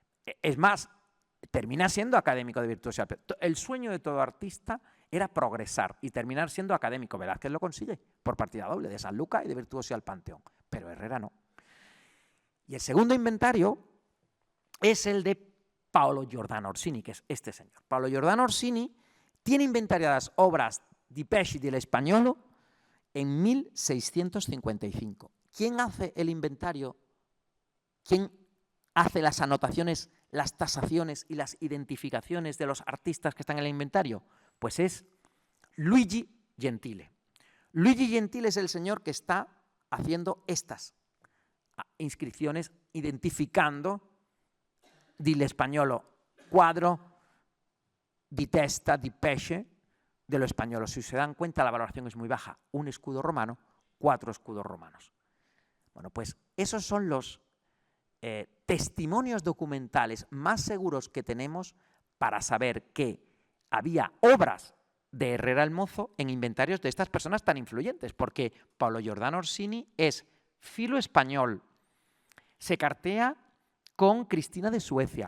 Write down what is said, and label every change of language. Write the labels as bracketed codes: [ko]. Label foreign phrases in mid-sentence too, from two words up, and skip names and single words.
[es] Es más, termina siendo académico de virtuosidad. El sueño de todo artista era progresar y terminar siendo académico. Velázquez lo consigue por partida doble, de San Luca y de Virtuosi al Panteón, pero Herrera no. Y el segundo inventario es el de Paolo Giordano Orsini, que es este señor. Paolo Giordano Orsini tiene inventariadas obras [it] di Pesci [es] del Españolo en 1655. ¿Quién hace el inventario? ¿Quién hace las anotaciones, las tasaciones y las identificaciones de los artistas que están en el inventario? Pues es Luigi Gentile. Luigi Gentile es el señor que está haciendo estas inscripciones, identificando del Españolo cuadro [it] di testa di pesce [es] de lo españolo. Si se dan cuenta, la valoración es muy baja. Un escudo romano, 4 escudos romanos. Bueno, pues esos son los testimonios documentales más seguros que tenemos para saber que había obras de Herrera el Mozo en inventarios de estas personas tan influyentes, porque Paolo Giordano Orsini es filo español, se cartea con Cristina de Suecia.